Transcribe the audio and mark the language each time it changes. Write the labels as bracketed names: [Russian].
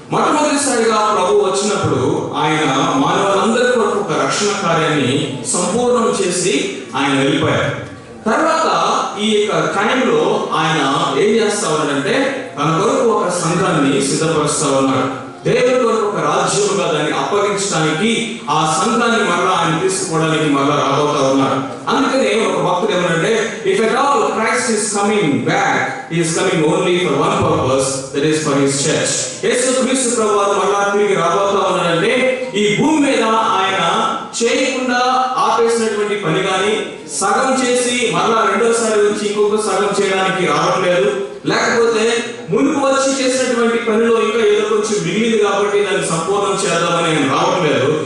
[Telugu] మొట్టమొదటిసారిగా ప్రభు వచ్చినప్పుడు ఆయన మానవులందరి కొరకు ఒక రక్షణ కార్యాన్ని సంపూర్ణం చేసి ఆయన వెళ్ళిపోయారు. తర్వాత ఈ యొక్క టైంలో ఆయన ఏం చేస్తా ఉన్నాడంటే, తన కొరకు ఒక సంఘాన్ని సిద్ధపరుస్తా ఉన్నాడు. దేవుని కొరకు ఒక రాజ్యముగా దాన్ని అప్పగించడానికి, ఆ సంఘాన్ని మరలా ఆయన తీసుకోవడానికి మరలా రాబోతా ఉన్నాడు. అందుకనే ఒక భక్తుడు ఏమనంటే, [English] If at all Christ is coming back, he is coming only for one purpose, that is for his church. [Telugu] యేసు క్రీస్తు ప్రభువారు మరలా తిరిగి రాబోతా ఉన్నాడంటే, ఈ భూమి మీద ఆయన చేయకుండా ఆపేసినటువంటి పని కానీ, సగం చేసి మరలా రెండోసారి వచ్చి ఇంకొక సగం చేయడానికి రావట్లేదు, లేకపోతే మునుపు వచ్చి చేసినటువంటి పనిలో ఇంకా ఏదో కొంచెం మిగిలింది కాబట్టి దాన్ని సంపూర్ణం చేద్దామని ఆయన రావట్లేదు.